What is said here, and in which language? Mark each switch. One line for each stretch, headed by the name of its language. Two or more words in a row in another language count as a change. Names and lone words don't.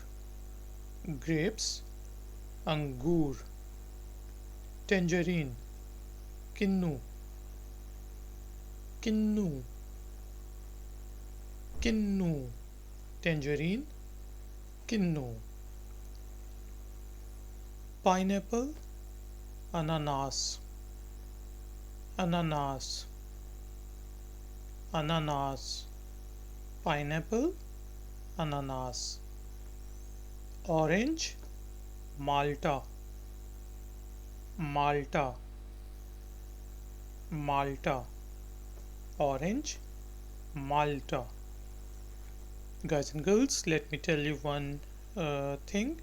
Hindi: Grapes, अंगूर.
English: Tangerine,
Hindi: किन्नू, किन्नू, किन्नू. Tangerine, किन्नू. Pineapple, ananas, ananas, ananas. Pineapple, ananas. Orange, malta, malta, malta. Orange, malta.
English: Guys and girls, let me tell you one thing.